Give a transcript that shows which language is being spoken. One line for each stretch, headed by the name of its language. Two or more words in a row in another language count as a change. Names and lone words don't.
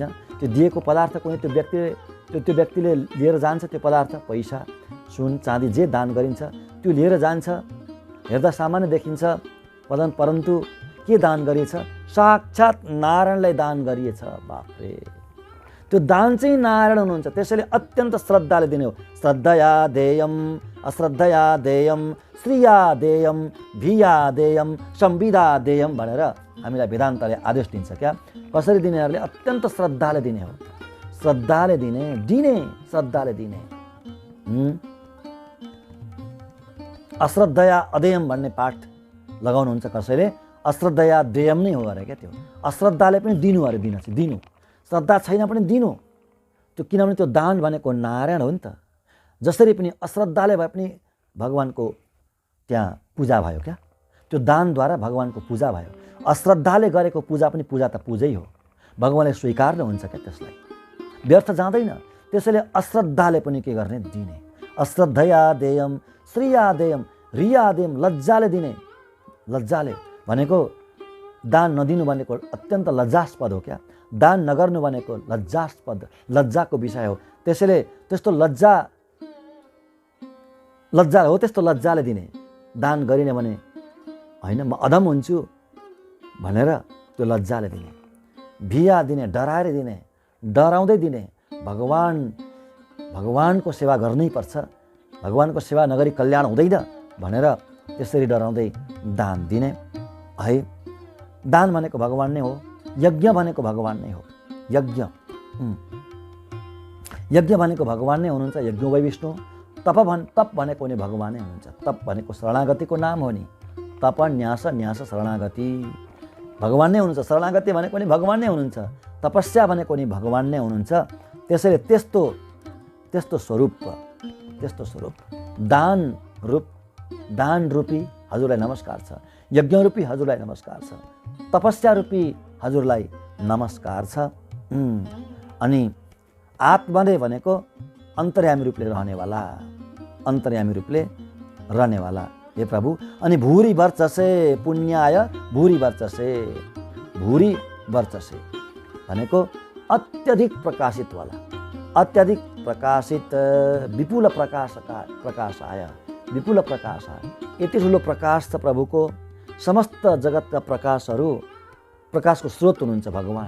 Nepali: त्यो दिएको पदार्थ कुनै त्यो व्यक्तिले लिएर जान्छ, त्यो पदार्थ पैसा सुन चाँदी जे दान गरिन्छ त्यो लिएर जान्छ, हेर्दा सामान्य देखिन्छ, परन्तु के दान गरिएछ? साक्षात् नारायणलाई दान गरिएछ। बाफरे, त्यो दान चाहिँ नारायण हुनुहुन्छ, त्यसैले अत्यन्त श्रद्धाले दिने हो।
Sanskrit: श्रद्धया देयम अश्रद्धया देयम श्रिया देयम भिया देयम संविदा देयम
Nepali: भनेर हामीलाई वेदान्तले आदेश दिन्छ क्या। कसरी दिनेहरूले अत्यन्त श्रद्धाले दिने हो, श्रद्धाले दिने श्रद्धाले दिने।
Sanskrit: अश्रद्धया अदेयम
Nepali: भन्ने पाठ लगाउनुहुन्छ कसैले,
Sanskrit: अश्रद्धया देयम
Nepali: नै हो अरे क्या त्यो। अश्रद्धाले पनि दिनु अरे, दिनु, श्रद्धा छैन पनि दिनु त्यो, किनभने त्यो दान भनेको नारायण हो नि त। जसरी पनि अश्रद्धाले भए पनि भगवानको त्यहाँ पूजा भयो क्या, त्यो दानद्वारा भगवानको पूजा भयो। अश्रद्धाले गरेको पूजा पनि पूजा त पूजै हो, भगवानले स्वीकार्नुहुन्छ क्या, त्यसलाई व्यर्थ जाँदैन। त्यसैले अश्रद्धाले पनि के गर्ने? दिने।
Sanskrit: अश्रद्धया देयम श्रिया देयम रिया देयम,
Nepali: लज्जाले दिने। लज्जाले भनेको दान नदिनु भनेको अत्यन्त लज्जास्पद हो क्या, दान नगर्नु भनेको लज्जास्पद, लज्जाको विषय हो। त्यसैले त्यस्तो लज्जा हो, त्यस्तो लज्जाले दिने। दान गरिने भने होइन म अधम हुन्छु भनेर त्यो लज्जाले दिने। भिया दिने, डराएर दिने, डराउँदै दिने। भगवानको सेवा गर्नै पर्छ, भगवानको सेवा नगरी कल्याण हुँदैन भनेर त्यसरी डराउँदै दान दिने है। दान भनेको भगवान नै हो, यज्ञ भनेको भगवान नै हो। यज्ञ भनेको भगवान नै हुनुहुन्छ,
Sanskrit: यज्ञ वै विष्णु।
Nepali: तप भनेको नि भगवान नै हुनुहुन्छ। तप भनेको शरणागतिको नाम हो नि, तप न्यास शरणागति भगवान नै हुनुहुन्छ। शरणागति भनेको नि भगवान नै हुनुहुन्छ, तपस्या भनेको नि भगवान नै हुनुहुन्छ। त्यसैले त्यस्तो स्वरूप दान रूपी हजुरलाई नमस्कार छ, यज्ञ रूपी हजुरलाई नमस्कार छ, तपस्या रूपी हजुरलाई नमस्कार छ। अनि आत्मले भनेको अन्तर्यामी रूपले रहनेवाला हे प्रभु। अनि
Sanskrit: भूरि वर्चसे पुण्याय भूरि वर्चसे
Nepali: भनेको अत्यधिक प्रकाशितवाला, अत्यधिक प्रकाशित,
Sanskrit: विपुल प्रकाशाय।
Nepali: यति ठुलो प्रकाश छ प्रभुको, समस्त जगतका प्रकाशको स्रोत हुनुहुन्छ भगवान।